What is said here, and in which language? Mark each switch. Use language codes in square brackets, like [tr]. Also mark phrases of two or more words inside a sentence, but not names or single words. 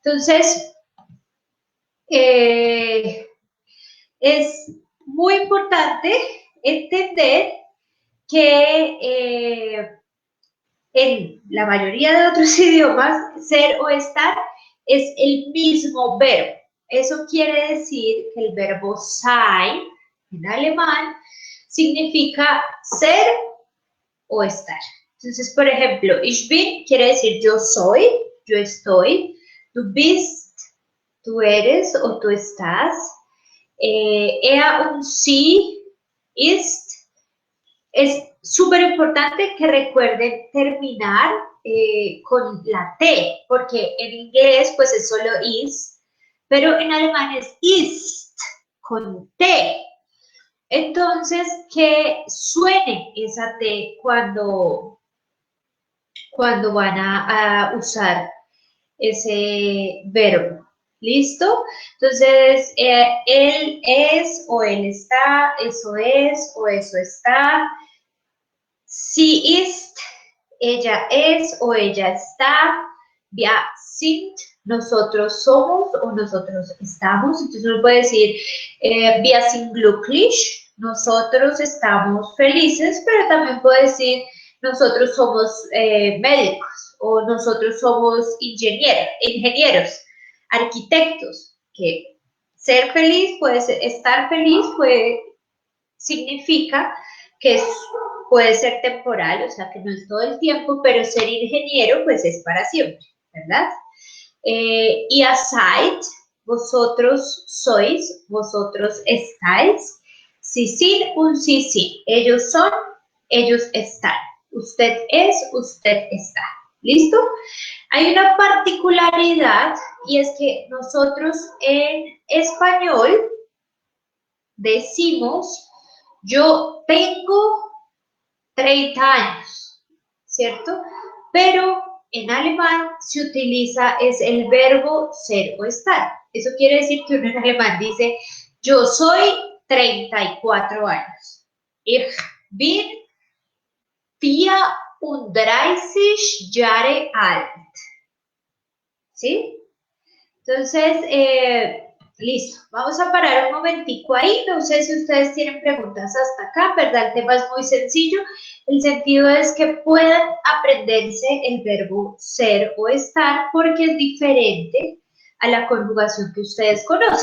[es] Entonces, es muy importante entender que en la mayoría de otros idiomas, ser o estar es el mismo verbo. Eso quiere decir que el verbo sein en alemán significa ser o estar. Entonces, por ejemplo, [de] ich bin [es] quiere decir yo soy, yo estoy, [de] du bist, [es] tú eres o tú estás, [de] er und sie ist. [es] Es súper importante que recuerden terminar con la T, porque en inglés pues es solo is, pero en alemán es ist, con T. Entonces, que suene esa T cuando van a usar ese verbo. ¿Listo? Entonces, él es o él está, eso es o eso está. [de] Sie ist, [es] ella es o ella está. [de] Wir sind, [es] nosotros somos o nosotros estamos. Entonces uno puede decir, [de] wir sind glücklich, [es] nosotros estamos felices, pero también puede decir, nosotros somos médicos o nosotros somos ingenieros, arquitectos, que ser feliz puede ser, estar feliz significa que puede ser temporal, o sea que no es todo el tiempo, pero ser ingeniero pues es para siempre, ¿verdad? [de] Ihr seid, [es] vosotros sois, vosotros estáis, [de] sie sind und sie sind, [es] ellos son, ellos están, usted es, usted está, ¿listo? Hay una particularidad y es que nosotros en español decimos yo tengo 30 años, ¿cierto? Pero en alemán se utiliza es el verbo ser o estar. Eso quiere decir que uno en alemán dice, yo soy 34 años. [de] Ich bin 34 Jahre alt. [es] ¿Sí? Entonces, listo. Vamos a parar un momentico ahí. No sé si ustedes tienen preguntas hasta acá, ¿verdad? El tema es muy sencillo. El sentido es que puedan aprenderse el verbo ser o estar porque es diferente a la conjugación que ustedes conocen.